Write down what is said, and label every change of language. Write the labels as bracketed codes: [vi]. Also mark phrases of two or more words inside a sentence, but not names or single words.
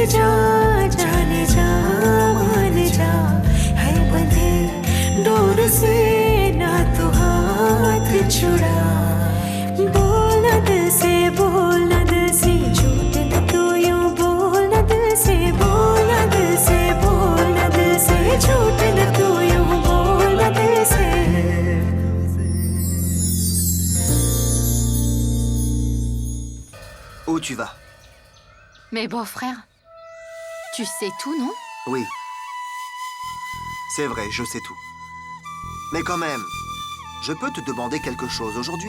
[hi] जा जाने जा मान जा है बंधे डोर से ना तू हाथ छुड़ा बोल न दिल से बोल न दिल से झूठ न तू यूं बोल न दिल से बोल न दिल से बोल न दिल से झूठ न तू यूं बोल न दिल से [fr] Où tu vas? Mais beau-frère, tu sais tout, non? Oui. C'est vrai, je sais tout. Mais quand même, je peux te demander quelque chose aujourd'hui?